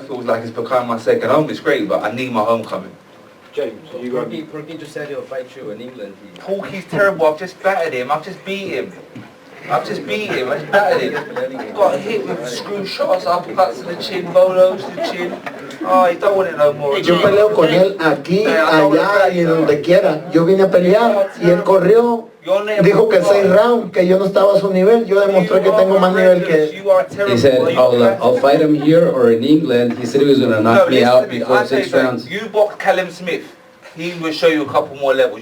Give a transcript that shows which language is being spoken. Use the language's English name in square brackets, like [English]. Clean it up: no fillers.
[English] It feels like it's becoming my second home. It's great, but I need my homecoming. James, Porky just said he'll fight you in England. Porky's terrible. I've just battered him. I've just beat him. I just battered him. He got hit with screw shots, uppercuts to the chin, bolos to the chin. Oh, he don't want it no more. [Spanish] Yo peleo con él aquí, allá y donde quiera. Yo vine a pelear y él corrió. Dijo que 6 rounds, que yo no estaba a su nivel. Yo demostré que tengo más nivel que él. [English] He said, I'll fight him here or in England. He said he was going to knock me out before 6 rounds. You box Callum Smith. He will show you a couple more levels.